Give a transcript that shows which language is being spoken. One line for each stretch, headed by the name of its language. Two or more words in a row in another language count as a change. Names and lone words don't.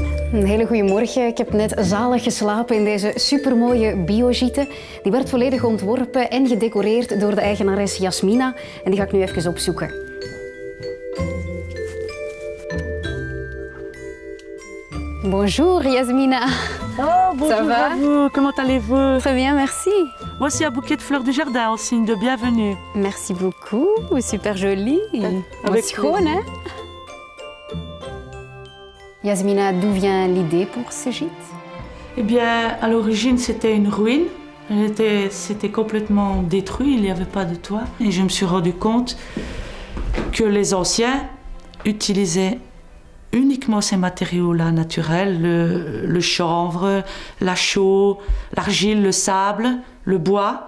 Dutch: Een hele goede morgen. Ik heb net zalig geslapen in deze supermooie biogite. Die werd volledig ontworpen en gedecoreerd door de eigenares Jasmina. En die ga ik nu even opzoeken.
French: Bonjour Jasmina. Oh, bonjour Ça va? à vous, comment allez-vous? Très bien, merci. Voici un bouquet de fleurs du jardin en signe de bienvenue. Merci beaucoup, super joli. Avec
Dutch: schoon, hè?
French: Jasmina, d'où vient l'idée pour ce gîte? Eh bien, à l'origine, c'était une ruine. C'était complètement détruit, il n'y avait pas de toit. Et je me suis rendu compte que les anciens utilisaient uniquement ces matériaux-là naturels, le chanvre, la chaux, l'argile, le sable, le bois.